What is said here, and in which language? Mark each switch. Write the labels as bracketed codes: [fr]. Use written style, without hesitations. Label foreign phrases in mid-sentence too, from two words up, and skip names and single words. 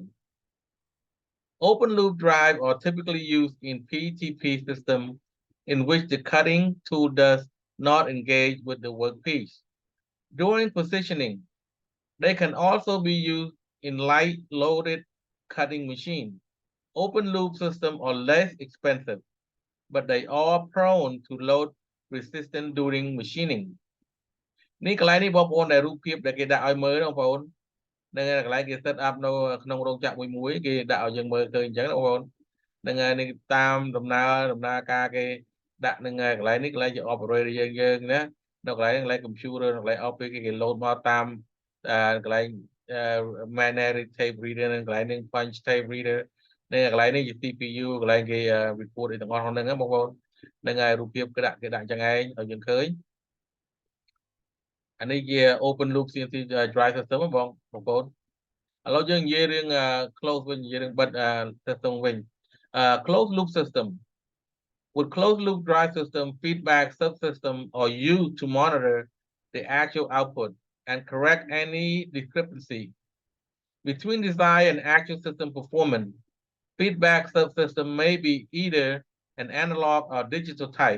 [en] Open loop drives are typically used in PTP systems in which the cutting tool does not engage with the workpiece. During positioning, they can also be used in light loaded cutting machines. Open loop systems are less expensive, but they are prone to load resistance during machining. [km] នេះកន្លែងនេះបងប្អូនដែលរូបភាពដែលគេដាក់ឲ្យមើលបងប្អូននឹងកន្លែងគេ [en] set up [km] នៅក្នុងរោងចក្រមួយគេដាក់ឲ្យយើងមើលឃើញអញ្ចឹងបងប្អូននឹងនេះតាមដំណើរការគេដាក់នឹងកន្លែងនេះកន្លែងជា operator យើងណានៅកន្លែង computer កន្លែង office គេ load មកតាមកន្លែង [en] manual tape reader [km] និងកន្លែងនេះ [en] punch tape reader [km] នេះកន្លែងនេះជា CPU កន្លែងគេ report អីទាំងអស់ហ្នឹងបងប្អូននឹងហើយរូបភាពគេដាក់អញ្ចឹងឯងឲ្យយើងឃើញ អានេះជា [en] open loop CNC drive system [km] បងប្អូនឥឡូវយើងនិយាយរឿង close វិញនិយាយរឿងបិទ system វិញ [en] closed loop system with closed loop drive system feedback subsystems are used to monitor the actual output and correct any discrepancy between design and actual system performance. Feedback subsystem may be either an analog or digital type.